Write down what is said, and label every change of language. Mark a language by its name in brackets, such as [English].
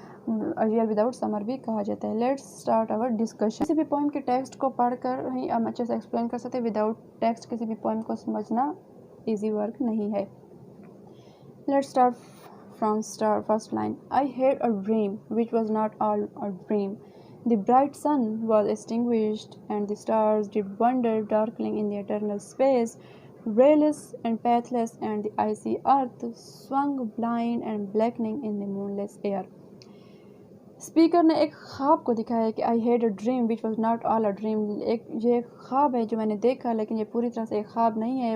[Hindi] Year without summer भी कहा जाता है। [English] Let's start our discussion. [Hindi] किसी भी पोइम के टेक्स्ट को पढ़कर ही हम अच्छे से एक्सप्लेन कर सकते हैं। विदाउट टेक्स्ट किसी भी पोइम को समझना ईजी वर्क नहीं है। [English] Let's start from first line. I had a dream which was not all a dream. The bright sun was extinguished, and the stars did wander darkling in the eternal space. Rayless and pathless, and the icy earth swung blind and blackening in the moonless air. [Hindi] Speaker ने एक ख्वाब को दिखाया कि [English] I had a dream which was not all a dream. [Hindi] ये ख्वाब है जो मैंने देखा, लेकिन ये पूरी तरह से एक ख्वाब नहीं है.